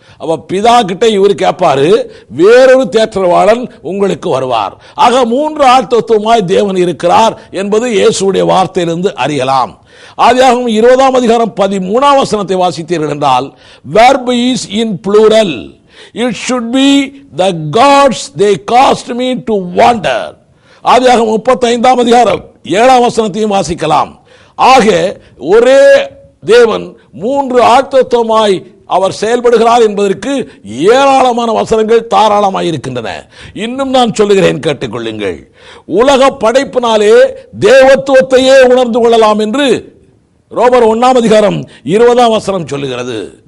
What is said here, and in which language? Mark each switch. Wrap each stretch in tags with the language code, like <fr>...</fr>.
<ta>அப்ப பிதா கிட்ட இவர் கேட்பாரு, வேறொரு தேற்றரவாளன் உங்களுக்கு வருவார். ஆக 3 ஆழ்த்தத்துவமாய் தேவன் இருக்கிறார் என்பது இயேசுடைய வார்த்தையிலிருந்து அறியலாம். ஆதியாகமம் 20ஆம் அதிகாரம் 13ஆம் வசனத்தை வாசித்தீர்கள் என்றால்,</ta> <en>verb is in plural. It should be the gods they caused me to wander.</en> <ta>ஆதியாகமம் 35ஆம் அதிகாரம் 7ஆம் வசனத்தையும் வாசிக்கலாம். ஆக ஒரே தேவன் 3 ஆழ்த்தத்துவமாய் அவர் செயல்படுகிறார் என்பதற்கு ஏராளமான வசனங்கள் தாராளமாய் இருக்கின்றன. இன்னும் நான் சொல்லுகிறேன், கேட்டுக்கொள்ளுங்கள். உலக படைப்பினாலே தேவத்துவத்தையே உணர்ந்து கொள்ளலாம் என்று ரோமர் 1ஆம் அதிகாரம் 20ஆம் வசனம் சொல்லுகிறது.</ta>